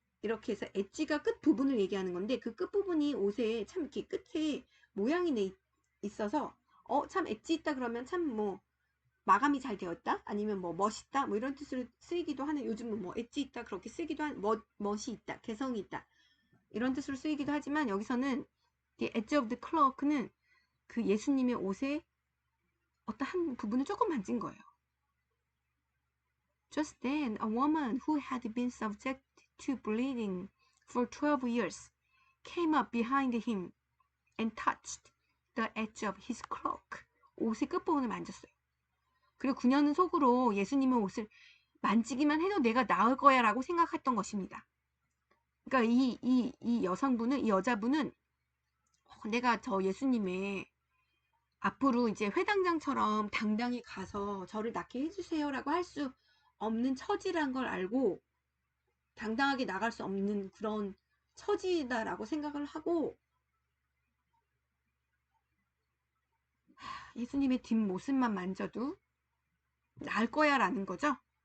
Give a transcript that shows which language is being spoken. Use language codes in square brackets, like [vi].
[ko] 이렇게 해서 엣지가 끝 부분을 얘기하는 건데 그 끝 부분이 옷에 참 이렇게 끝에 모양이 있어서 참 엣지 있다 그러면 참 뭐 마감이 잘 되었다 아니면 뭐 멋있다 뭐 이런 뜻으로 쓰이기도 하는 요즘은 뭐 엣지 있다 그렇게 쓰기도 한 멋이 있다 개성이 있다 이런 뜻으로 쓰이기도 하지만 여기서는 [en] The edge of the cloak [ko] 는 그 예수님의 옷에 어떤 한 부분을 조금 만진 거예요. [en] Just then, a woman who had been subject to bleeding for 12 years came up behind him and touched the edge of his cloak. [ko] 옷의 끝부분을 만졌어요. 그리고 그녀는 속으로 예수님의 옷을 만지기만 해도 내가 나을 거야 라고 생각했던 것입니다. 그러니까 이 여성분은, 이 여자분은 내가 저 예수님의 앞으로 이제 회당장처럼 당당히 가서 저를 낫게 해주세요 라고 할 수 없는 처지란 걸 알고 당당하게 나갈 수 없는 그런 처지다라고 생각을 하고 예수님의 뒷모습만 만져도 나을 거야 라는 거죠.